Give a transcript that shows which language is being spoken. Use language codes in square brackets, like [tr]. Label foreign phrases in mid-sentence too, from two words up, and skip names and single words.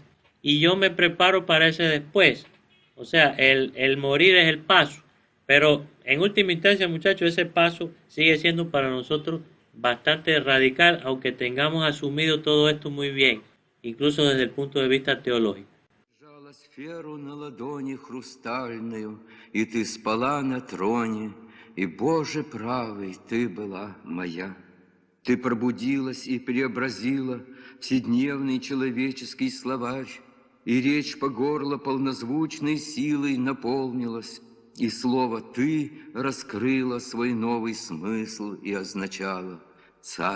[es] Y yo me preparo para ese después. O sea, el morir es el paso. Pero en última instancia, muchachos, ese paso sigue siendo para nosotros bastante radical, aunque tengamos asumido todo esto muy bien, incluso desde el punto de vista teológico. [ru] Сферу на ладони хрустальную, и ты спала на троне, и, Боже правый, ты была моя. Ты пробудилась и преобразила вседневный человеческий словарь, и речь по горло полнозвучной силой наполнилась, и слово «ты» раскрыло свой новый смысл и означало «царь».